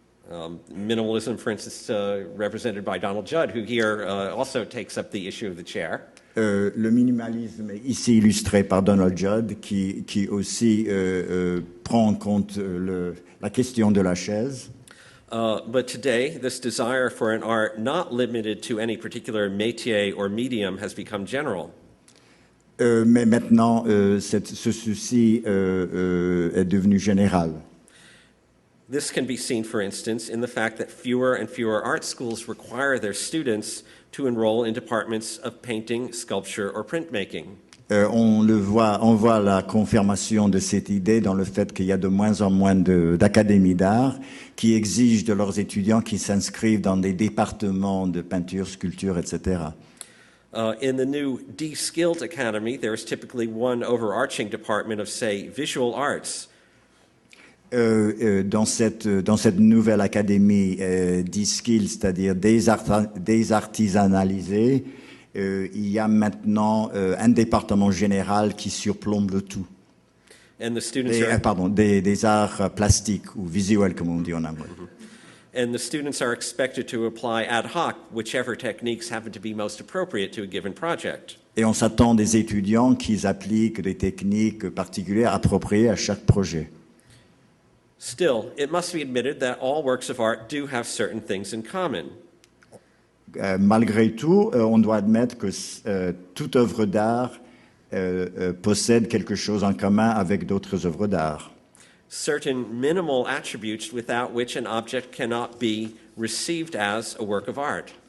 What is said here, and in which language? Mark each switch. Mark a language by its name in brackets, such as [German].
[English] Minimalism, for instance, represented by Donald Judd, who here also takes up the issue of the chair. [French] Le minimalisme est ici illustré par Donald Judd, qui aussi prend en compte la question de la chaise. [English] But today, this desire for an art not limited to any particular métier or medium has become general. [French] Mais maintenant, ce souci est devenu général. [English] This can be seen, for instance, in the fact that fewer and fewer art schools require their students to enroll in departments of painting, sculpture, or printmaking. [French] On voit la confirmation de cette idée dans le fait qu'il y a de moins en moins d'académies d'art qui exigent de leurs étudiants qu'ils s'inscrivent dans des départements de peinture, sculpture, etc. [English] In the new de-skilled academy, there is typically one overarching department of, say, visual arts. [French] Dans cette nouvelle académie de-skilled, c'est-à-dire désartisanalisée, il y a maintenant un département général qui surplombe le tout. [English] And the students [French] des arts plastiques ou visuels, comme on dit en anglais. [English] And the students are expected to apply ad hoc whichever techniques happen to be most appropriate to a given project. [French] Et on s'attend des étudiants qu'ils appliquent des techniques particulières appropriées à chaque projet. [English] Still, it must be admitted that all works of art do have certain things in common. [French] Malgré tout, on doit admettre que toute œuvre d'art possède quelque chose en commun avec d'autres œuvres d'art. [English] Certain minimal attributes without which an object cannot be received as a work of art.